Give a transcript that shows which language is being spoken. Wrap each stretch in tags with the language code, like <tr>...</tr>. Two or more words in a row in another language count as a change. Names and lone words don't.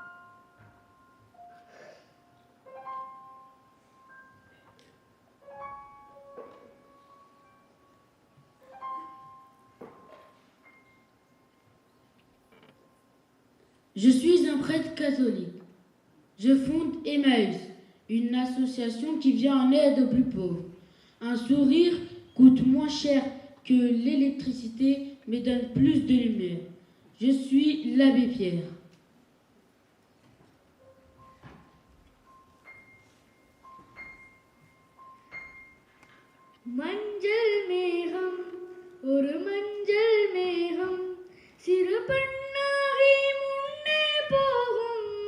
<fr>Je suis un prêtre catholique. Je fonde Emmaüs, une association qui vient en aide aux plus pauvres. Un sourire coûte moins cher que l'électricité, mais donne plus de lumière. Je suis l'abbé Pierre.</fr> <ta>மஞ்சள் மேகம் ஒரு மஞ்சள் மேகம் சிறு பெண்ணாகி முன்னே போகும்</ta>